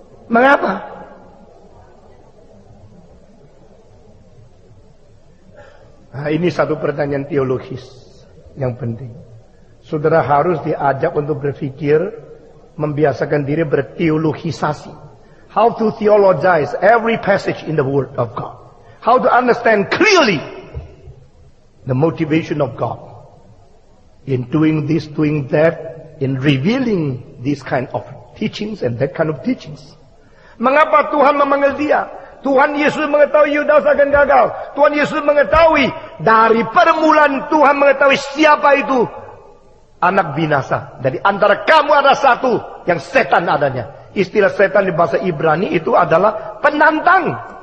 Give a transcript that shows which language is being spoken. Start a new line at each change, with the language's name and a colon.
Indonesian: Mengapa? Nah, ini satu pertanyaan teologis yang penting. Saudara harus diajak untuk berpikir, membiasakan diri berteologisasi.
English: How to theologize every passage in the Word of God. How to understand clearly the motivation of God in doing this, doing that, in revealing this kind of teachings and that kind of teachings.
Indonesian: Mengapa Tuhan memanggil dia? Tuhan Yesus mengetahui Yudas akan gagal. Tuhan Yesus mengetahui dari permulaan Tuhan mengetahui siapa itu anak binasa. Dari antara kamu ada satu yang setan adanya. Istilah setan di bahasa Ibrani itu adalah penantang.